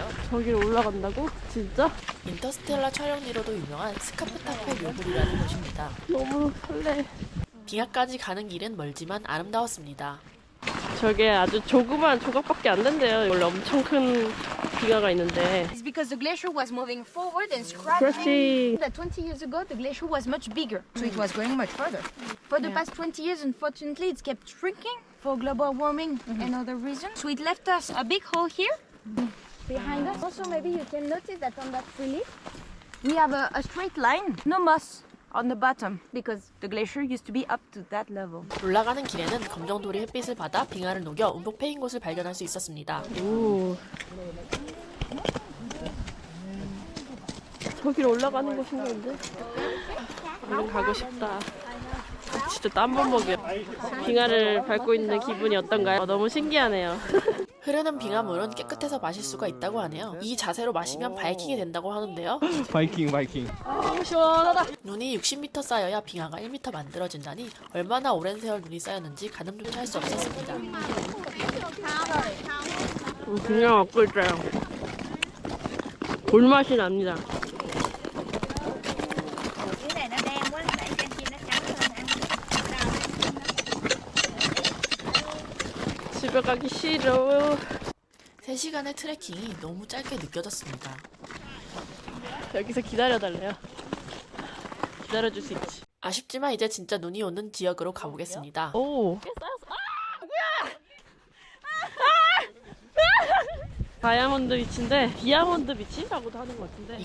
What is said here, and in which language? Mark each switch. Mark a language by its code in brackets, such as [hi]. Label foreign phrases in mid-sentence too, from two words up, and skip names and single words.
[ko] 저기를 올라간다고? 진짜? 인터스텔라 촬영지로도 유명한 스카프타페 요굴이라는 곳입니다. 너무 설레. 빙하까지 가는 길은 멀지만 아름다웠습니다. 저게 아주 조그만 조각밖에 안 된대요. 원래 엄청 큰 빙하가 있는데. [en] It's because the glacier was moving forward and [ko] 그렇지. [en] scratching. That 20 years ago, the glacier was much bigger, so it was going much further. For the past 20 years, unfortunately, it's kept shrinking for global warming and other reasons. So it left us a big hole here behind us. Also, maybe you can notice that on that relief, we have a straight line, no moss on the bottom, because the glacier used to be up to that level. [ko] 올라가는 길에는 검정돌이 햇빛을 받아 빙하를 녹여 움푹 패인 곳을 발견할 수 있었습니다. 오. 저기로 올라가는 곳인가 본데? 얼른 가고 싶다. 진짜 땀만 먹여. 빙하를 밟고 있는 기분이 어떤가요? 너무 신기하네요. 흐르는 빙하물은 깨끗해서 마실 수가 있다고 하네요. 이 자세로 마시면 바이킹이 된다고 하는데요. 바이킹. 너무 시원하다. 눈이 60m 쌓여야 빙하가 1m 만들어진다니 얼마나 오랜 세월 눈이 쌓였는지 가늠조차 할 수 없었습니다. 그냥 먹고 있어요. 볼맛이 납니다. [vi] Cái này nó đen quá, đẩy trên kia nó trắng hơn ăn. [ko] 집에 가기 싫어. 3시간의 트레킹이 너무 짧게 느껴졌습니다. 여기서 기다려달래요. 기다려줄 수 있지. 아쉽지만 이제 진짜 눈이 오는 지역으로 가보겠습니다. 오. 다이아몬드 비치인데 디아몬드 비치라고도 하는 것 같은데